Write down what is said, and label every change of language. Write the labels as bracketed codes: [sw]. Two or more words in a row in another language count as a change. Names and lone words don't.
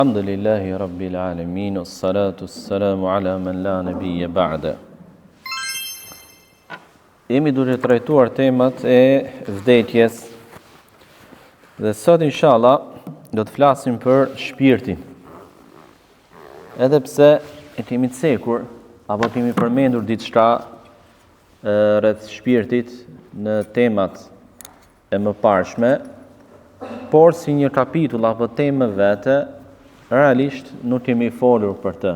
[ar] الحمد لله رب العالمين والصلاة والسلام على من لا نبي بعده. [sq] Jemi duke trajtuar temat e vdekjes dhe sot inshallah do të flasim për shpirtin. Edhe pse e kemi cekur apo kemi përmendur diçka rreth shpirtit në temat e mëparshme, por si një kapitull apo temë vete, realisht nuk kemi folur për të.